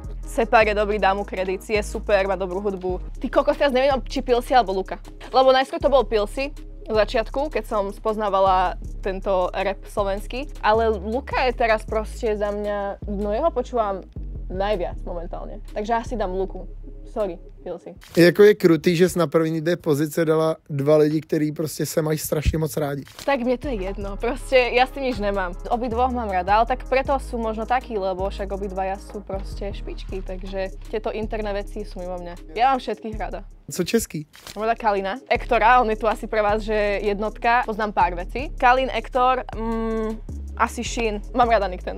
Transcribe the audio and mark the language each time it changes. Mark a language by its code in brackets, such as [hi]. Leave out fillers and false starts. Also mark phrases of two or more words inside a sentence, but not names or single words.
[sk] Separ je dobrý, dám mu kredit, je super, má dobrú hudbu. Ty kokos, teraz neviem, či Pilsi alebo Luka. Lebo najskôr to bol Pilsi, v začiatku, keď som spoznávala tento rap slovenský, ale Luka je teraz proste za mňa, no jeho počúvam najviac momentálne, takže asi dám Luku. Sorry, Pilsi. [cs] Jako je krutý, že jsi na první dvě pozice dala 2 lidi, který prostě se mají strašně moc rádi. [sk] Tak mne to je jedno, proste ja s tým nič nemám. Obidvoch mám rada, ale tak preto sú možno takí, lebo však obidvaja sú proste špičky, takže tieto interné veci sú mimo mňa. Ja mám všetkých rada. [cs] Co český? [sk] Mám rada Kalina, Ektora, on je tu asi pre vás, že jednotka, poznám pár vecí. Kalin, Ektor, asi Shin, mám rada Niktenda.